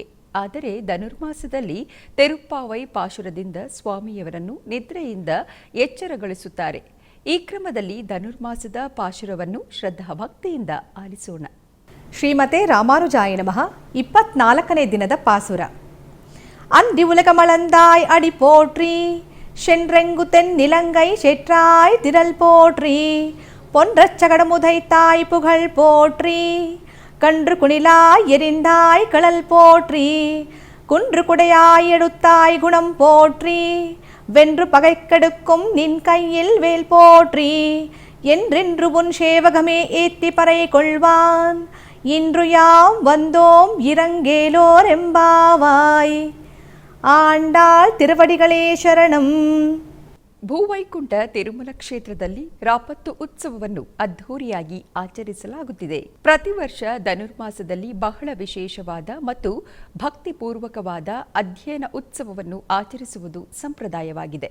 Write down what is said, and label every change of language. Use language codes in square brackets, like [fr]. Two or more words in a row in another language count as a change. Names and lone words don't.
[kn] ಆದರೆ ಧನುರ್ಮಾಸದಲ್ಲಿ ತಿರುಪ್ಪಾವೈ ಪಾಶುರದಿಂದ ಸ್ವಾಮಿಯವರನ್ನು ನಿದ್ರೆಯಿಂದ ಎಚ್ಚರಗೊಳಿಸುತ್ತಾರೆ. ಈ ಕ್ರಮದಲ್ಲಿ ಧನುರ್ಮಾಸದ ಪಾಶುರವನ್ನು ಶ್ರದ್ಧಾಭಕ್ತಿಯಿಂದ ಆಲಿಸೋಣ. [sa] ಶ್ರೀಮತೆ ರಾಮಾನುಜಾಯ ನಮಃ. [kn] 24ನೇ ದಿನದ ಪಾಸುರ. [ta] அந்தி உலகமளந்தாய் அடி போற்றி, சென்றெங்கு தென் நிலங்கை செற்றாய் திரள் போற்றி, பொன்றச்சகடமுதைத்தாய் புகழ் போற்றி, கன்று குணிலாய் எரிந்தாய் களல் போற்றி, குன்று குடையாய் எடுத்தாய் குணம் போற்றி, வென்று பகைக்கெடுக்கும் நின் கையில் வேல் போற்றி, என்றென்று உன் சேவகமே ஏத்தி பறை கொள்வான், இன்று யாம் வந்தோம் இரங்கேலோர் எம்பாவாய். ஆண்டாள் திருவடிகளே சரணம். [kn] ಭೂವೈಕುಂಠ ತಿರುಮಲ ಕ್ಷೇತ್ರದಲ್ಲಿ ರಾಪತ್ತು ಉತ್ಸವವನ್ನು ಅದ್ಧೂರಿಯಾಗಿ ಆಚರಿಸಲಾಗುತ್ತಿದೆ. ಪ್ರತಿ ವರ್ಷ ಧನುರ್ಮಾಸದಲ್ಲಿ ಬಹಳ ವಿಶೇಷವಾದ ಮತ್ತು ಭಕ್ತಿಪೂರ್ವಕವಾದ ಅಧ್ಯಯನ ಉತ್ಸವವನ್ನು ಆಚರಿಸುವುದು ಸಂಪ್ರದಾಯವಾಗಿದೆ.